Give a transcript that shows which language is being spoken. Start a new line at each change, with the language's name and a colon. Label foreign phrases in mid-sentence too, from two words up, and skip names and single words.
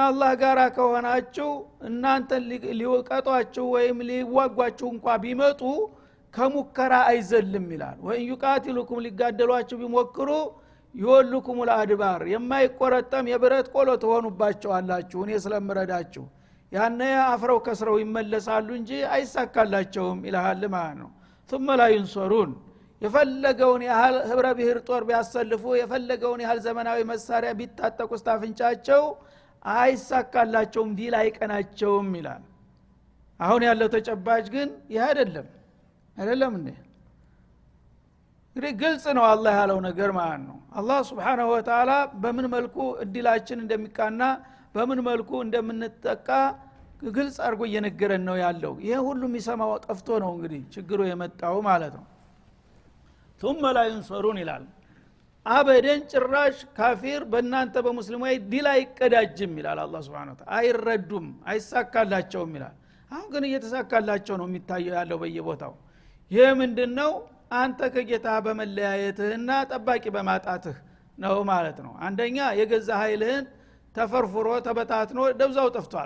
Amharic: አላህ ጋር ከሆናችሁ እናንተ ሊወቀጧችሁ ወይም ሊዋጓችሁ እንኳን ቢመጡ ከሙከራ አይዘልም ይላል ወይ ይቃትሉኩም ሊጋደሏችሁ ቢሞክሩ
Arabic: يولوكم الأدبار
Amharic: የማይቆረጠም የብረት ቆሎ ተሆኑባቸዋላችሁ እኔ ስለምረዳችሁ ያነ አፍረው ከስረው ይመለሳሉ እንጂ አይሳካላቸውም ይላል ማለት ነው
Arabic: ثم لا ينصرون
Amharic: የፈለገውን ያህል ህብረ ብሔር ጦር ቢያሰልፉ የፈለገውን ያህል ዘመናዊ መሳሪያ ቢታጠቁ ስታፍንጫቸው አይሳካላቸውም ዲል አይቀናቸውም ይላል አሁን ያለው ተጨባጭ ግን ይሄ አይደለም እንዴ ግልጽ ነው አላህ ያለው ነገር ማለት ነው አላህ
Arabic: سبحانه وتعالى
Amharic: በምን መልኩ እድላችን እንደሚቃና በምን መልኩ እንደምንጠቃ ግልጽ አድርጎ እየነገረን ነው ያለው ይሄ ሁሉ የሚሰማው ጠፍቶ ነው እንግዲህ ችግሩ የመጣው ማለት ነው
Arabic: ثم لا ينصرون
Amharic: ይላል አበደን ጭራሽ ካፊር በእናንተ በሙስሊሞች ዲል አይቀዳጅም ይላል አላህ
Arabic: سبحانه وتعالى
Amharic: አይረዱም አይሳካላቸውም ይላል አሁን ግን እየተሳካላቸው ነው የሚታየው ያለው በየቦታው ይሄ ምንድነው አንተ ከጌታ በመለያየትህና ጠባቂ በማጣትህ ነው ማለት ነው አንደኛ የገዛ ኃይልህን ተፈርፍሮ ተበታትኖ ደብዛው ጠፍቷል